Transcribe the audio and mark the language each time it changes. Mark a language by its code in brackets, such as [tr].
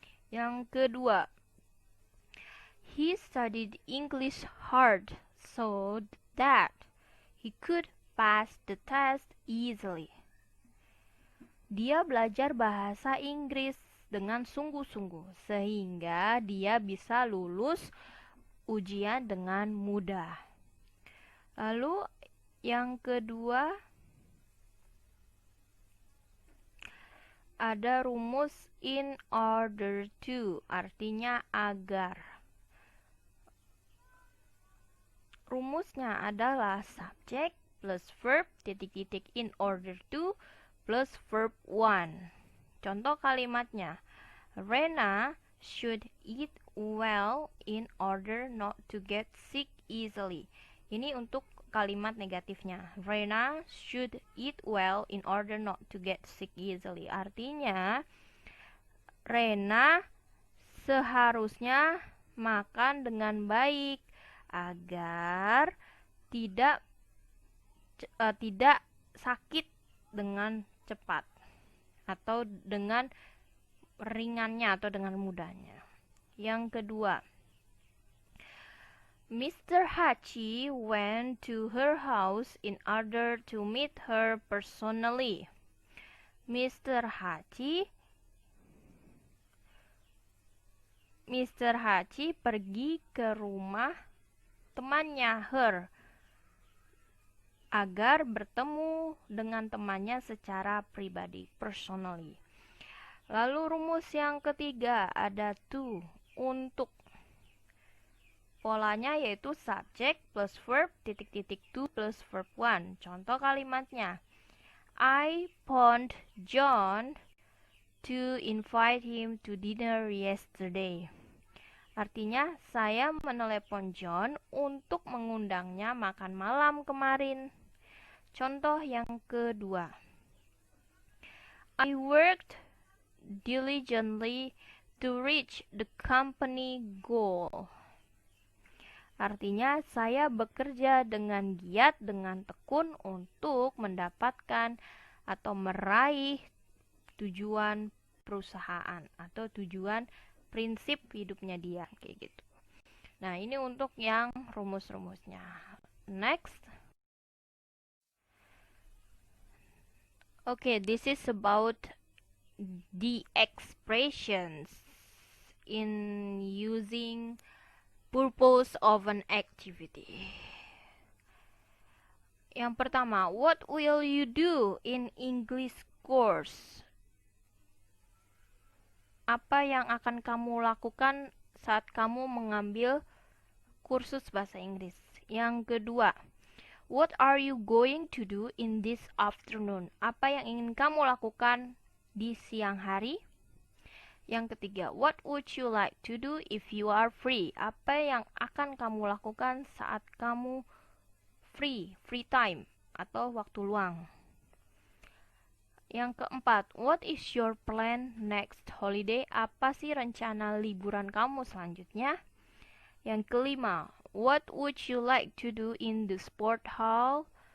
[id] Yang kedua, [en] he studied English hard so that he could pass the test easily. [id] Dia belajar bahasa Inggris dengan sungguh-sungguh sehingga dia bisa lulus ujian dengan mudah. Lalu yang kedua ada rumus in order to, artinya agar. Rumusnya adalah subject plus verb titik-titik in order to plus verb 1. Contoh kalimatnya, [en] Rena should eat well in order not to get sick easily. [id] Ini untuk kalimat negatifnya. [en] Rena should eat well in order not to get sick easily. [id] Artinya, Rena seharusnya makan dengan baik agar tidak sakit dengan cepat atau dengan ringannya atau dengan mudahnya. Yang kedua, Mr. [en] Hachi went to her house in order to meet her personally. [id] Mr. Hachi pergi ke rumah temannya, her, agar bertemu dengan temannya secara pribadi, personally. Lalu rumus yang ketiga ada to, untuk. Polanya yaitu subject plus verb titik-titik to plus verb 1. Contoh kalimatnya, [en] I phoned John to invite him to dinner yesterday. [id] Artinya, saya menelepon John untuk mengundangnya makan malam kemarin. Contoh yang kedua, [en] I worked diligently to reach the company goal. [id] Artinya, saya bekerja dengan giat, dengan tekun untuk mendapatkan atau meraih tujuan perusahaan atau tujuan prinsip hidupnya dia, kayak gitu. Nah, ini untuk yang rumus-rumusnya. Next. [en] Okay, this is about the expressions in using purpose of an activity. [id] Yang pertama, [en] what will you do in English course? [id] Apa yang akan kamu lakukan saat kamu mengambil kursus bahasa Inggris? Yang kedua, [en] what are you going to do in this afternoon? [id] Apa yang ingin kamu lakukan di siang hari? Yang ketiga, [en] what would you like to do if you are free? [id] Apa yang akan kamu lakukan saat kamu free time atau waktu luang? Yang keempat, [en] what is your plan next holiday? [id] Apa sih rencana liburan kamu selanjutnya? Yang kelima, [en] what would you like to do in the sport hall?